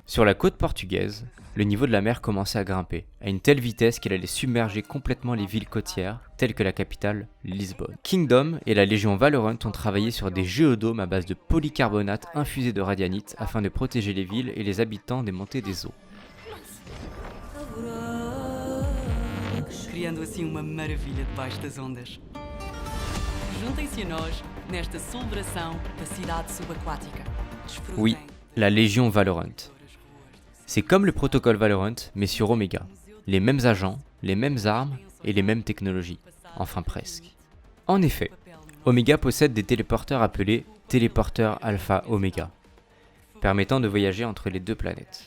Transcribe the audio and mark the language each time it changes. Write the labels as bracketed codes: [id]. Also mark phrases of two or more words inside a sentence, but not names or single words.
[fr] Sur la côte portugaise, le niveau de la mer commençait à grimper, à une telle vitesse qu'elle allait submerger complètement les villes côtières, telles que la capitale, Lisbonne. Kingdom et la Légion Valorant ont travaillé sur des géodomes à base de polycarbonate infusé de radianite afin de protéger les villes et les habitants des montées des eaux. [pt] Criando assim uma maravilha debaixo das ondas. Juntem-se a nós nesta celebração da cidade subaquática. [fr] Oui, la Légion Valorant. C'est comme le protocole Valorant, mais sur Omega. Les mêmes agents, les mêmes armes et les mêmes technologies. Enfin presque. En effet, Omega possède des téléporteurs appelés téléporteurs Alpha Omega, permettant de voyager entre les deux planètes.